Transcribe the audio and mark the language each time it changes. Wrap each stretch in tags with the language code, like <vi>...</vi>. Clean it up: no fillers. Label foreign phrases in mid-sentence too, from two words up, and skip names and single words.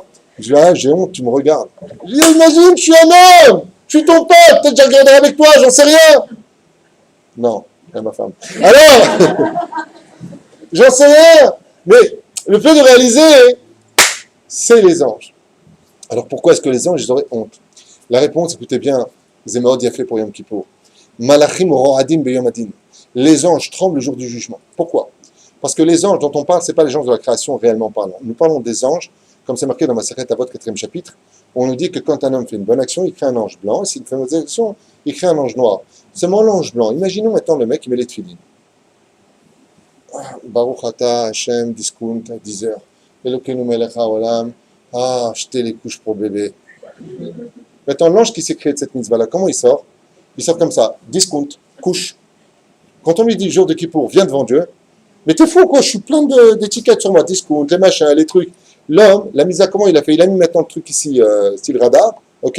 <fr>Je dis, ah, j'ai honte, tu me regardes. Je dis, imagine, je suis un homme, je suis ton pote, peut-être que j'ai regardé avec toi, j'en sais rien. Non, c'est ma femme. Alors, j'en sais rien. Mais le fait de réaliser, c'est les anges. Alors pourquoi est-ce que les anges, ils auraient honte? La réponse, écoutez bien, Zémaod y a fait pour Yom Kippour.</fr> <he>מלאכים רועדים ביום הדין.</he> <fr>Les anges tremblent le jour du jugement. Pourquoi? Parce que les anges dont on parle, ce n'est pas les anges de la création réellement parlant. Nous parlons des anges, comme c'est marqué dans ma Masechet Avot, 4e chapitre, où on nous dit que quand un homme fait une bonne action, il crée un ange blanc, et s'il fait une mauvaise action, il crée un ange noir. Seulement l'ange blanc. Imaginons maintenant le mec qui met les tefilines.</fr> <he>ברוך אתה השם,</he> <fr>discount, à 10h.</fr> <he>אלוקינו מלך העולם.</he> <fr>Ah, jeter les couches pour bébé. Maintenant, l'ange qui s'est créé de cette mitzvah-là, comment il sort? Il sort comme ça, discount, couche. Quand on lui dit jour de Kippour, viens devant Dieu, mais t'es fou quoi, je suis plein d'étiquettes sur moi, discount, les machins, les trucs. L'homme, la mise à comment il a fait? Il a mis maintenant le truc ici, style radar, ok?</fr>